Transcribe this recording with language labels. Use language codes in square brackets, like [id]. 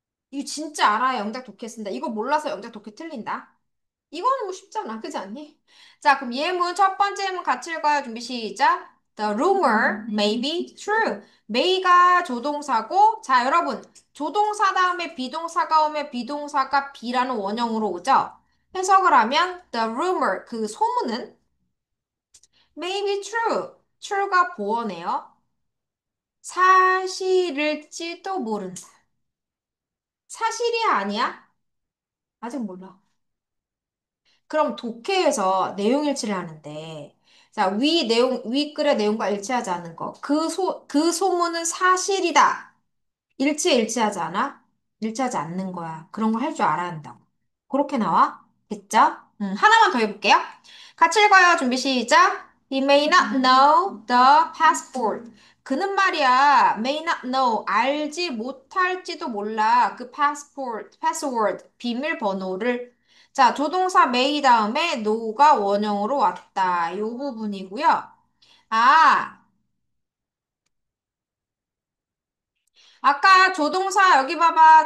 [ko] 이거 진짜 알아야 영작 독해 쓴다. 이거 몰라서 영작 독해 틀린다. 이거는 뭐 쉽잖아. 그렇지 않니? 자, 그럼 예문 첫 번째 예문 같이 읽어요. 준비 시작. [en] The rumor may be true. [ko] may가 조동사고, 자, 여러분, 조동사 다음에 비동사가 오면 비동사가 be라는 원형으로 오죠? 해석을 하면 [en] the rumor, [ko] 그 소문은 [en] may be true. [ko] true가 보어네요. 사실일지도 모른다. 사실이 아니야? 아직 몰라. 그럼 독해에서 내용 일치를 하는데, 자, 위 글의 내용과 일치하지 않는 거. 그 소문은 사실이다. 일치하지 않아? 일치하지 않는 거야. 그런 거 할 줄 알아야 한다고. 그렇게 나와? 됐죠? 하나만 더 해볼게요. 같이 읽어요. 준비 시작. [en] He may not know the passport. [ko] 그는 말이야, [en] may not know, [ko] 알지 못할지도 몰라. 그 password, 비밀번호를. 자, 조동사 may 다음에 know가 원형으로 왔다. 요 부분이고요. 아, 아까 조동사 여기 봐봐.